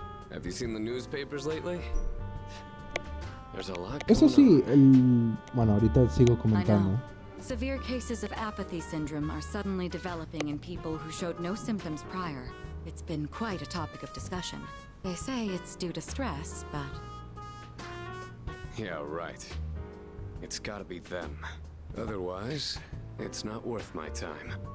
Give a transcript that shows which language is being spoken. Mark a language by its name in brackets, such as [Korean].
[English] Have you seen the newspapers lately? There's a lot going [Spanish] Eso sí, bueno, ahorita sigo comentando. [English] Severe cases of apathy syndrome are suddenly developing in people who showed no symptoms prior. It's been quite a topic of discussion. They say it's due to stress, but... Yeah, right. It's gotta be them. Otherwise, it's not worth my time.